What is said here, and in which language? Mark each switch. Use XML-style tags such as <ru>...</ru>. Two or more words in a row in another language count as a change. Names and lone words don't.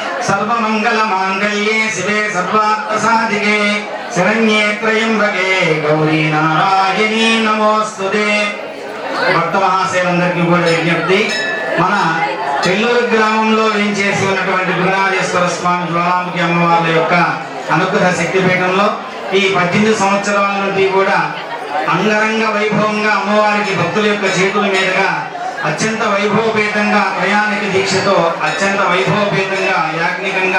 <sa>सर्वमंगलमांगल्ये शिवे सर्वार्थसाधिके शरण्ये त्र्यंबके गौरी नारायणी नमोस्तुते</sa> <te>భక్త మహాశయులందరికీ కూడా విజ్ఞప్తి, మన చెల్లూరు గ్రామంలో వేంచేసి ఉన్నటువంటి గురునాథేశ్వర స్వామి జ్వాలాముఖి అమ్మవార్ల యొక్క అనుగ్రహ శక్తిపీఠంలో ఈ 18 సంవత్సరాల నుండి కూడా అంగరంగ వైభవంగా అమ్మవారికి భక్తుల యొక్క చేతుల మీదుగా అత్యంత వైభవపేతంగా ప్రయాణిక దీక్షతో అత్యంత వైభవపేతంగా యాజ్ఞికంగా</te>